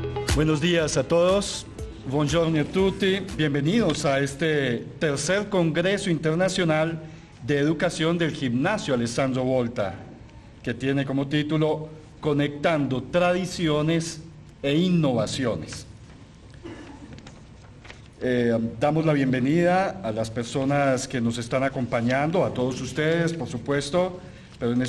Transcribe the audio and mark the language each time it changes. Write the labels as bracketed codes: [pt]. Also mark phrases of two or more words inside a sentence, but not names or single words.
[es] Buenos días a todos. [it] Buongiorno a tutti. [es] Bienvenidos a este tercer Congreso Internacional de Educación del Gimnasio Alessandro Volta, que tiene como título Conectando Tradiciones e Innovaciones. Damos la bienvenida a las personas que nos están acompañando, a todos ustedes, por supuesto, pero en